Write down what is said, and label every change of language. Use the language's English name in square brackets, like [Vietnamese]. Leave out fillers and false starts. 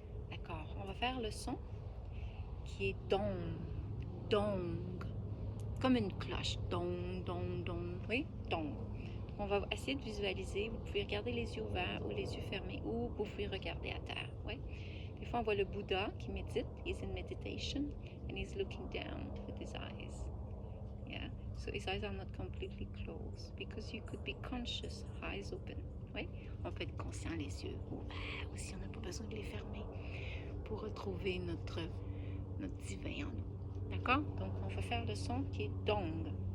[French] D'accord, on va faire le son qui est dong, dong, comme une cloche, dong, dong, dong, oui, dong. Donc on va essayer de visualiser. Vous pouvez regarder les yeux ouverts ou les yeux fermés, ou vous pouvez regarder à terre. Ouais. Des fois, on voit le Bouddha qui médite. [English] He's in meditation and he's looking down with his eyes. Yeah. So his eyes are not completely closed because you could be conscious, eyes open. [French] Oui. On peut être conscient les yeux ouverts aussi. On n'a pas besoin de les fermer pour retrouver notre divin en nous. D'accord? Donc, on va faire le son qui est dong.